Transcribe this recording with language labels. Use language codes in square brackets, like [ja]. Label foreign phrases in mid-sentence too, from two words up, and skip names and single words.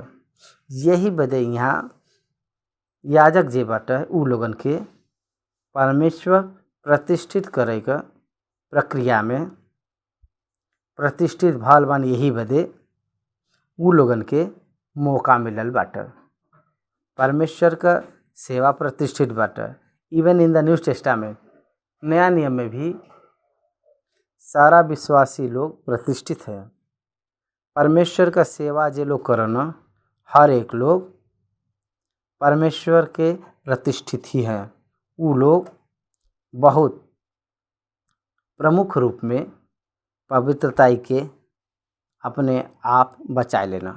[bho] यही बदे यहाँ याजक जे बाटे उ लोगन के परमेश्वर प्रतिष्ठित करे का प्रक्रिया में प्रतिष्ठित भल बान। यही बदे उ लोगन के मौका मिलल बाटे। परमेश्वर का सेवा प्रतिष्ठित बाटे। [en] even in the New Testament, [bho] नया नियम में भी सारा विश्वासी लोग प्रतिष्ठित है। परमेश्वर का सेवा जे लोग करना, हर एक लोग परमेश्वर के प्रतिष्ठित ही हैं। वो लोग बहुत प्रमुख रूप में पवित्रताई के अपने आप बचाए लेना।